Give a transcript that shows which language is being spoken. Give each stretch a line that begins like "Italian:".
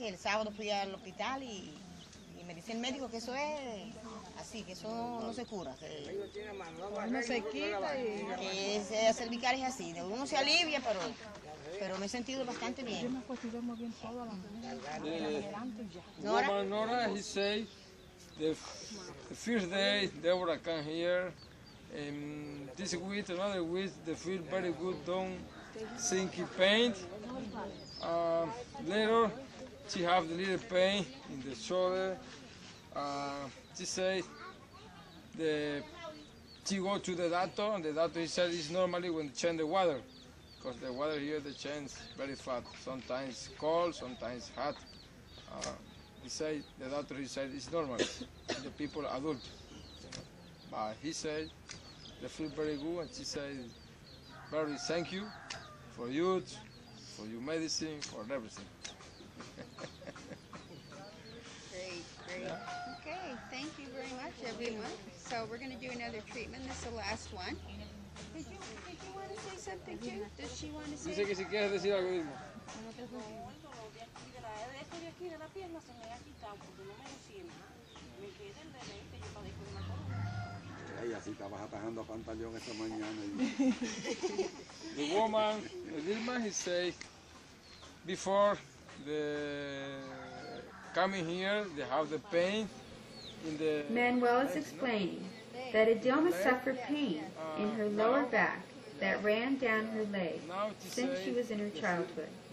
Spanish: El sábado fui al hospital y me dice el médico que eso es así, que eso no se cura. No se quita y... Que la cervical es así, uno se alivia, pero me he sentido bastante bien. Yo me acostumbré muy bien toda la Nora?
English: Nora, he say the first day Deborah come here, this week, another week, they feel very good, don't think pain. Later, she have the little pain in the shoulder. She say she go to the doctor, and the doctor said it's normally when they change the water, because the water here they change very fast. Sometimes cold, sometimes hot. The doctor said it's normal. The people adult, but he said they feel very good, and she said very thank you for you, for your medicine, for everything. Great. Okay, thank you very much, everyone. So we're going to do another treatment. This is the last one. Did you want to say something too? Does she want to say?
Spanish: Dice que si quieres decir algo mismo. Ella sí estabas atajando a pantallón esta mañana.
English: The woman, Dilma, he say, before the coming here, they have the pain in the... Manuel is explaining that Adilma suffered pain in her lower back that ran down her leg since she was in her childhood.